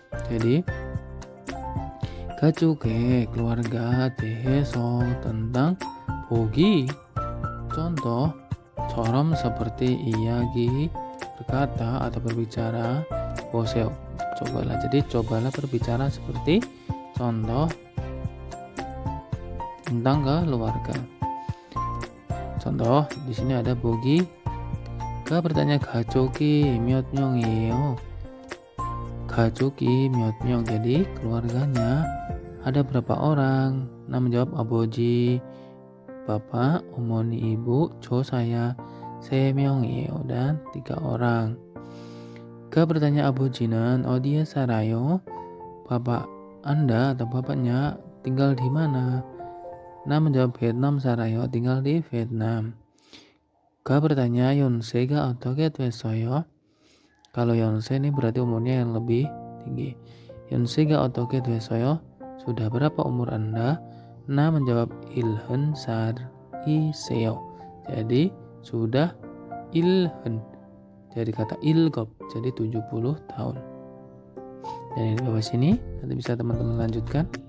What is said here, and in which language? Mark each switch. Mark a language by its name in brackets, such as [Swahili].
[Indonesian] Jadi 가족의 keluarga 대해서 tentang 보기 contoh, 처럼 seperti 이야기 berkata atau berbicara, 보세요 cobalah. Jadi cobalah berbicara seperti contoh tentang keluarga. Contoh di sini ada 보기. Ka bertanya, [Korean] 가족이 몇 명이에요? 가족이 몇 명, [Indonesian] jadi keluarganya ada berapa orang? Na menjawab, 아버지, bapak, 어머니, ibu, saya 3명이에요, dan 3 orang. Ka bertanya, [Korean] 아버지는 어디에 살아요? [Indonesian] Bapak Anda atau bapaknya tinggal di mana? Na menjawab, Vietnam 살아요, tinggal di Vietnam. Ka bertanya, [Korean] 연세가 어떻게 됐어요? [Indonesian] Kalau 연세 ini berarti umurnya yang lebih tinggi. [Korean] 연세가 어떻게 됐어요? [Indonesian] Sudah berapa umur Anda? Na menjawab, [Korean] 70살이세요. [Indonesian] Jadi sudah ilhen. Jadi kata ilgop, jadi 70 tahun. Dan di bawah sini nanti bisa teman-teman lanjutkan.